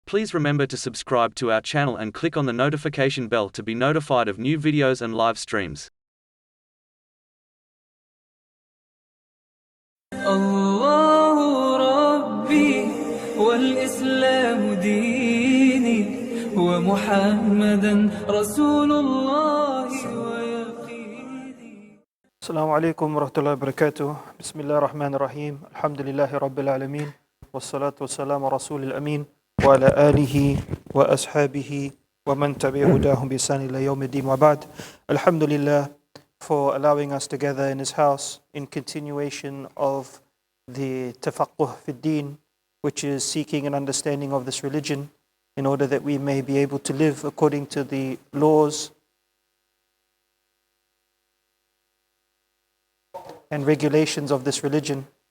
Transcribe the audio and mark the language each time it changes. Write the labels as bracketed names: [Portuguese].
[English] Please remember to subscribe to our channel and click on the notification bell to be notified of new videos and live streams. [Arabic] الله ربي والإسلام ديني ومحمدا رسول الله ويقيني. السلام عليكم ورحمة الله وبركاته. بسم الله الرحمن الرحيم. الحمد لله رب العالمين والصلاة والسلام على رسول الأمين وعلى آله وأصحابه ومن تبع هداهم بإحسان إلى يوم الدين وبعد. [English] Alhamdulillah for allowing us together in His house in continuation of the tafaqquh fi din, which is seeking an understanding of this religion in order that we may be able to live according to the laws and regulations of this religion.